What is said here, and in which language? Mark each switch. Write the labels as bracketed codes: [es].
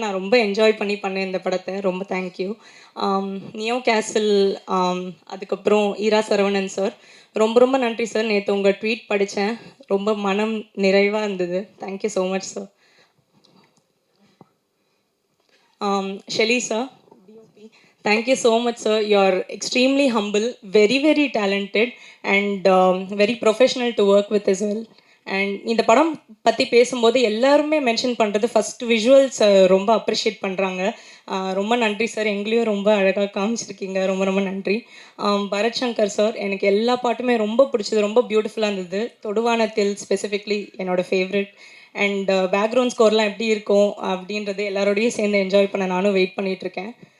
[ta] நான் ரொம்ப என்ஜாய் பண்ணேன் இந்த படத்தை. ரொம்ப தேங்க்யூ. நியோ கேசல், அதுக்கப்புறம் ஈரா சரவணன் சார், ரொம்ப ரொம்ப நன்றி சார். நேற்று உங்கள் ட்வீட் படித்தேன், ரொம்ப மனம் நிறைவாக இருந்தது. [en] Thank you so much sir. Shelley sir, thank you so much sir, you're extremely humble, very very talented, and very professional to work with as well. [ta] And இந்த படம் பற்றி பேசும்போது எல்லாருமே மென்ஷன் பண்ணுறது ஃபஸ்ட் விஷுவல்ஸ் ரொம்ப அப்ரிஷியேட் பண்ணுறாங்க. ரொம்ப நன்றி சார், எங்களையும் ரொம்ப அழகாக காமிச்சிருக்கீங்க. ரொம்ப ரொம்ப நன்றி. பரத் சங்கர் சார், எனக்கு எல்லா பாட்டுமே ரொம்ப பிடிச்சது, ரொம்ப பியூட்டிஃபுல்லாக இருந்தது. தொடுவானத்தில் ஸ்பெசிஃபிக்லி என்னோடய ஃபேவரட். அண்ட் பேக்ரவுண்ட் ஸ்கோர்லாம் எப்படி இருக்கும் அப்படின்றது எல்லாரோடையும் சேர்ந்து என்ஜாய் பண்ண நானும் வெயிட் பண்ணிகிட்ருக்கேன்.